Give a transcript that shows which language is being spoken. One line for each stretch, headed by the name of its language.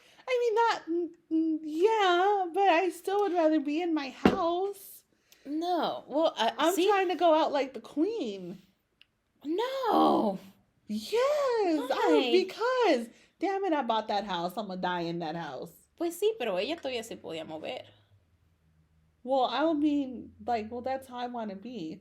English: I mean, yeah, but I still would rather be in my house. No. Well, I'm trying to go out like the queen. No. Yes. Why? Because, damn it, I bought that house. I'm going to die in that house.
Spanish: Pues sí, pero ella todavía se podía mover.
English: Well, I mean, like, that's how I want to be.